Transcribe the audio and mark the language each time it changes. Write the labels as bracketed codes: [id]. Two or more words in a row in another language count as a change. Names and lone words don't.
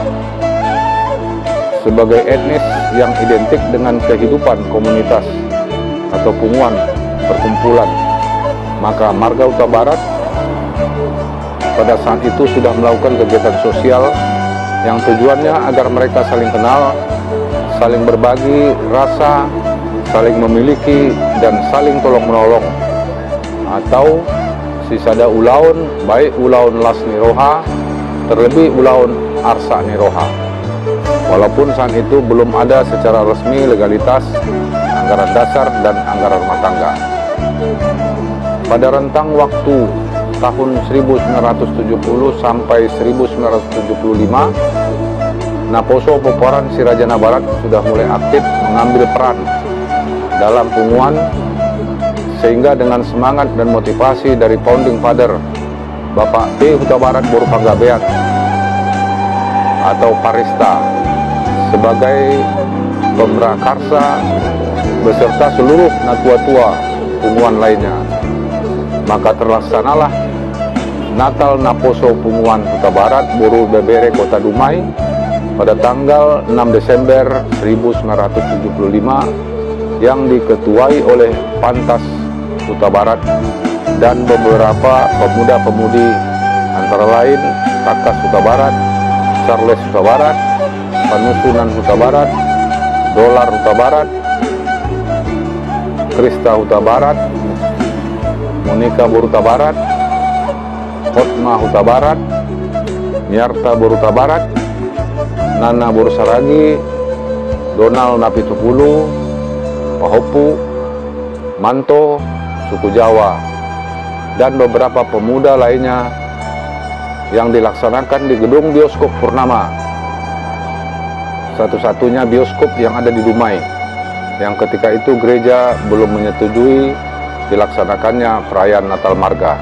[id] Sebagai etnis yang identik dengan kehidupan komunitas atau punguan perkumpulan, maka Marga Huta Barat pada saat itu sudah melakukan kegiatan sosial yang tujuannya agar mereka saling kenal, saling berbagi rasa, saling memiliki, dan saling tolong-menolong. [bbc] Atau sisada ulaun, baik ulaun las niroha, terlebih ulaun arsa niroha. [id] Walaupun saat itu belum ada secara resmi legalitas anggaran dasar dan anggaran rumah tangga. Pada rentang waktu tahun 1970 sampai 1975, Naposo Poporan Sirajana Barat sudah mulai aktif mengambil peran dalam punguan, sehingga dengan semangat dan motivasi dari [en] founding father [id] Bapak P. Huta Barat Boru Panggabean atau Parista sebagai pemrakarsa beserta seluruh [bbc] natua-tua punguan [id] lainnya, maka terlaksanalah Natal Naposo Punguan Huta Barat Boru Bebere Kota Dumai pada tanggal 6 Desember 1975 yang diketuai oleh Pantas Huta Barat dan beberapa pemuda-pemudi antara lain Takas Huta Barat, Charles Huta Barat, Panusunan Huta Barat, Dolar Huta Barat, Krista Huta Barat, Monika Boruta Barat, Hotma Huta Barat, Nyarta Boruta Barat, Nana Borsaragi, Donald Napitupulu, Pahopu, Manto, suku Jawa, dan beberapa pemuda lainnya yang dilaksanakan di gedung bioskop Purnama, satu-satunya bioskop yang ada di Dumai, yang ketika itu gereja belum menyetujui dilaksanakannya perayaan Natal Marga.